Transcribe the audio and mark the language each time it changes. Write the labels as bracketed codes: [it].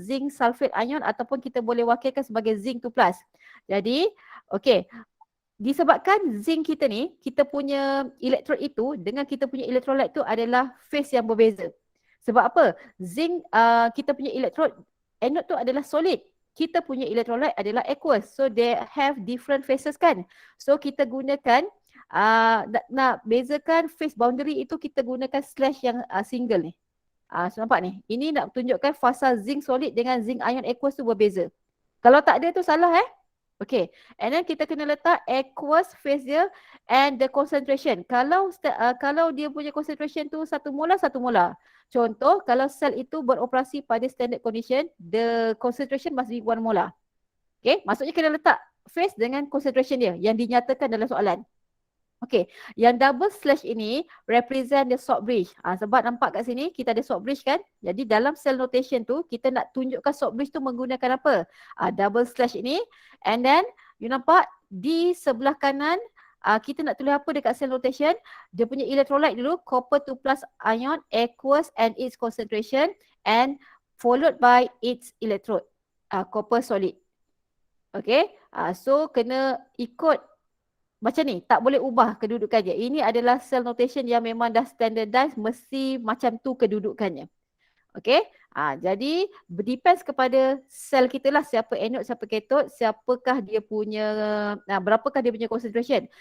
[ms] Zinc sulfate ion ataupun kita boleh wakilkan sebagai zinc 2 plus. Jadi, okey. Disebabkan zinc kita ni, kita punya elektrod itu dengan kita punya electrolyte itu adalah phase yang berbeza. Sebab apa? Zinc kita punya elektrod anode tu adalah solid. Kita punya electrolyte adalah aqueous. [en] So they have different phases kan. [ms] So kita gunakan nak bezakan phase boundary itu kita gunakan slash yang single ni. So nampak ni. Ini nak tunjukkan fasa zinc solid dengan zinc ion aqueous tu berbeza. Kalau tak ada tu salah [en] Okay. And then [ms] kita kena letak aqueous phase dia [en] and the concentration. [ms] Kalau dia punya concentration tu 1 molar, 1 molar. Contoh, kalau sel itu beroperasi pada [en] standard condition, the concentration must be 1 molar. Okay. [ms] Maksudnya kena letak phase dengan concentration dia yang dinyatakan dalam soalan. [en] Okay, yang double slash ini represent the short bridge. [ms] Sebab nampak kat sini kita ada short bridge kan. Jadi dalam cell notation tu kita nak tunjukkan short bridge tu menggunakan apa? Double slash ini. [en] And then you [ms] nampak di sebelah kanan kita nak tulis apa dekat cell notation? Dia punya electrolyte dulu, [en] copper 2 plus ion, aqueous and its concentration and followed by its electrode, copper solid. [ms] Okay, so kena ikut macam ni, tak boleh ubah kedudukannya. Ini adalah cell notation yang memang dah standardized, mesti macam tu kedudukannya. Okay, jadi depends kepada sel kita lah, siapa anode, siapa cathode, siapakah dia punya, berapakah dia punya concentration.